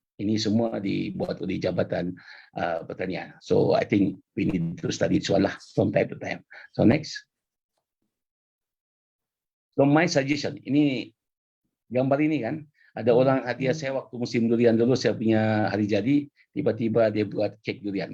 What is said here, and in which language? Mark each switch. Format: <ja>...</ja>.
<ms>Ini semua dibuat oleh Jabatan Pertanian.</ms> <en>So I think we need to study it from time to time. So next. So my suggestion,</en> <ms>ini gambar ini kan, ada orang hadiah saya waktu musim durian dulu, saya punya hari jadi, tiba-tiba dia buat kek durian.</ms>